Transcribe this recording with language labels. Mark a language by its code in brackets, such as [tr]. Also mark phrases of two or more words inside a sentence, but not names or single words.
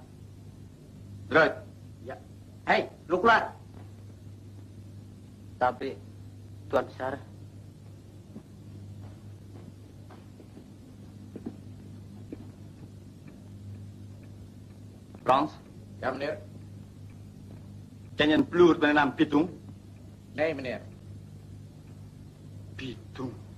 [id] Drive. Ya. Hei, lu keluar. Tapi, Tuan Besar, Frans, [nl] Ya, meneer. ken je een ploer met de naam Pitung? Nee, meneer. Pitung.